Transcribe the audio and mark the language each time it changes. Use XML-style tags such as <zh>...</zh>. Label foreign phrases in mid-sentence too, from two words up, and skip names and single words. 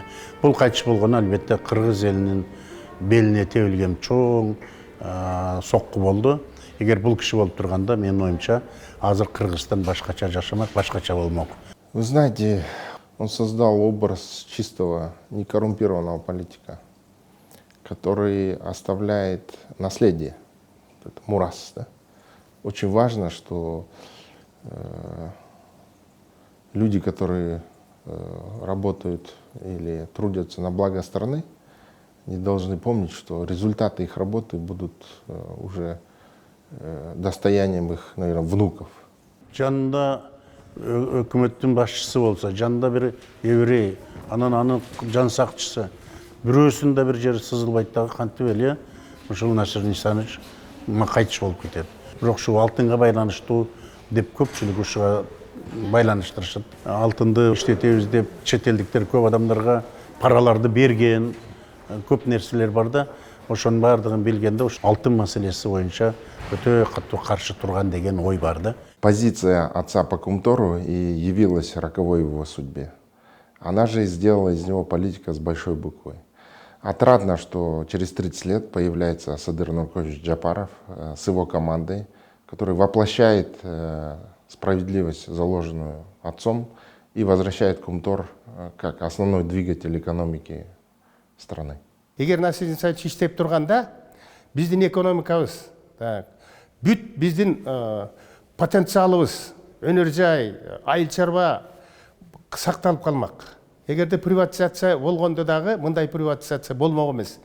<ky>Бул кайтыш болгону албетте кыргыз элинин белине тебилген чоң сокку болду. Эгер бул киши болуп турганда, менин оюмча, азыр Кыргызстан башкача жашамак, башкача болмок.</ky> <ru>Вы знаете, он создал образ чистого, некоррумпированного политика, который оставляет наследие, мурас, да? Очень важно, что люди, которые работают или трудятся на благо страны, не должны помнить, что результаты их работы будут уже достоянием их, наверное, внуков.</ru> <ky>Жанында өкмөттүн башчысы болса, жанында бир еврей, анан анын жан сакчысы, бирөөсүн да бир жери сызылбайт дагы кантип эле, ушул Насир Исанович кайтыш болуп кетет. Бирок ушу алтынга байланыштуу деп көпчүлүк ушуга байланыштырышат. Алтынды иштетебиз деп чет элдиктер көп адамдарга параларды берген, көп нерселер бар да, ошонун баардыгын билгенде ушу алтын маселеси боюнча өтө катуу каршы турган деген ой бар да.</ky> <ru>Позиция отца по Кумтору и явилась роковой в его судьбе. Она же и сделала из него политика с большой буквы. Отрадно, что через 30 лет появляется Садыр Нуркович Джапаров с его командой, который воплощает справедливость, заложенную отцом, и возвращает Кумтор как основной двигатель экономики страны.</ru> <ky>Эгер Насир Исанович иштеп турганда, биздин экономикабыз, бүт биздин потенциалыбыз, өнөр жай, айыл чарба сакталып калмак. Эгерде приватизация болгондо дагы мындай приватизация болмок эмес.</ky>